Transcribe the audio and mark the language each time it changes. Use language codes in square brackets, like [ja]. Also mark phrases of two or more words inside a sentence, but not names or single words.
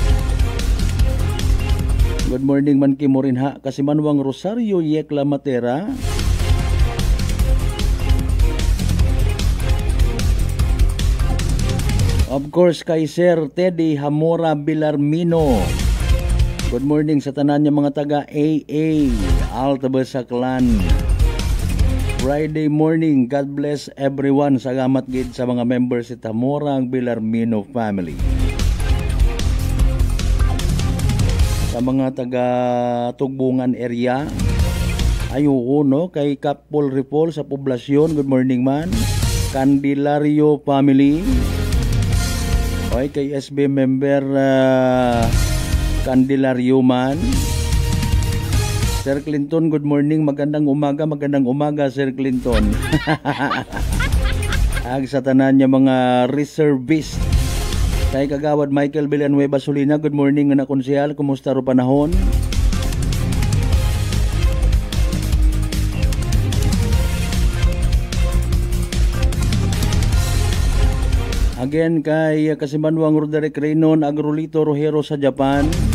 [en] Good morning [akl] man kimo rin ha kasi Manwang Rosario Yekla Matera. [en] Of course, [akl] kay Sir Teddy Hamora Bilarmino. [en] Good morning [akl] sa tanan niya mga taga AA, Altabas Aklan. [en] Friday morning, God bless everyone. [akl] Salamat gid sa mga members sa Hamora Bilarmino family. Sa mga taga Tugbungan area, ayoko no, kay Kapol Ripol sa poblasyon, [en] good morning [akl] man. Candelario family. Okay, kay SB member Candelario man. [en] Sir Clinton, good morning. [tl] Magandang umaga Sir Clinton. [akl] Ag sa tanan niya mga reservist. Kay Kagawad Michael Villanueva Solina, [en] good morning [akl] na konsehal. Kumusta ro panahon? Again kay Kasimanwang Roderick Reynon Agrolito Rojero sa Japan.